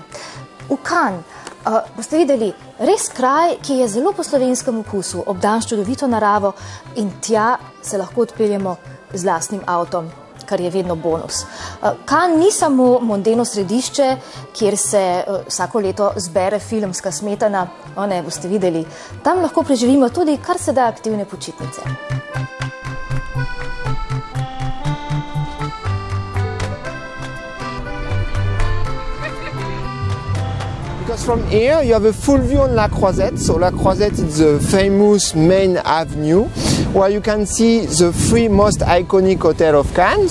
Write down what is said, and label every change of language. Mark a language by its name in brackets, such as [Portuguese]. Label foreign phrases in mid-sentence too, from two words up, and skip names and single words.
[Slovenian] V Cannes boste videli res kraj, ki je zelo po slovenskem okusu, obdan s čudovito naravo in tja se lahko odpeljemo z lastnim avtom, kar je vedno bonus. Cannes ni samo mondeno središče, kjer se vsako leto zbere filmska smetana, boste videli, tam lahko preživimo tudi kar se da aktivne počitnice. [English] Because from here you have a full view on La Croisette. So La Croisette is the famous main avenue where you can see the three most iconic hotels of Cannes.